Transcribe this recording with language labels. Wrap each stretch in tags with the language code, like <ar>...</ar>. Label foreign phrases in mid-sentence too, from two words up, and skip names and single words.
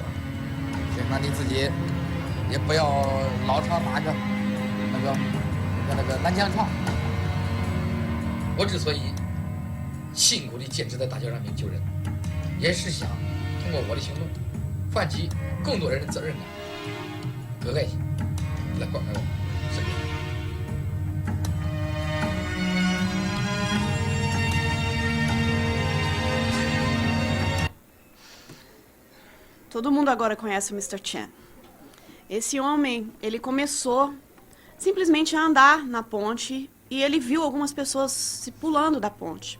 <zh>行，那你自己也不要老朝那个南墙闯。我之所以辛苦地坚持在大桥上面救人，也是想通过我的行动，唤起更多人的责任感和爱心，来关怀我身边。</zh> <pt>Todo mundo agora conhece o Mr. Chen. Esse homem, ele começou simplesmente a andar na ponte e ele viu algumas pessoas se pulando da ponte.</pt>